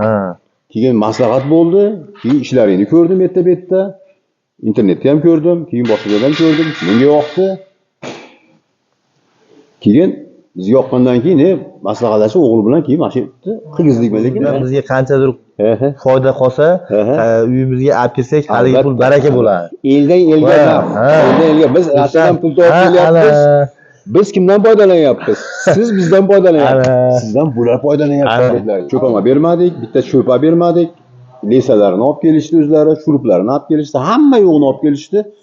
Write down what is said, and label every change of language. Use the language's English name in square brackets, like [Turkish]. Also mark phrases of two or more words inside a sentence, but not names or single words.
[Uzbek] Ha. Keyin maslahat bo'ldi. Keyin ishlaringni ko'rdim erta betda. Internetda ham ko'rdim, keyin boshqa joyda ham ko'rdim. Menga yoqdi. Keyin biz yoqqandan keyin, e, maslahatlashib o'g'il bilan keyin mana shu yerda qilgizdik lekin. Bizga qanchadir He, he. foyda qolsa, He, he. e, uyimizga olib kelsak, haligi Albatta. pul baraka bo'ladi. Eldan elga Va, emas. ha. Eldan elga biz O'sha, Rossiyadan pul topib ha, kelyapmiz. ana. Biz kimdan foydalanyapmiz? Siz bizdan foydalanyapsiz. Ana. Sizdan bular foydalanyapti, Ana. dedilar. Cho'p olib bermadik, bitta cho'pa bermadik. Lesalarni olib kelishdi o'zlari, shuruplarni olib kelishdi, hamma yo'g'ini olib kelishdi.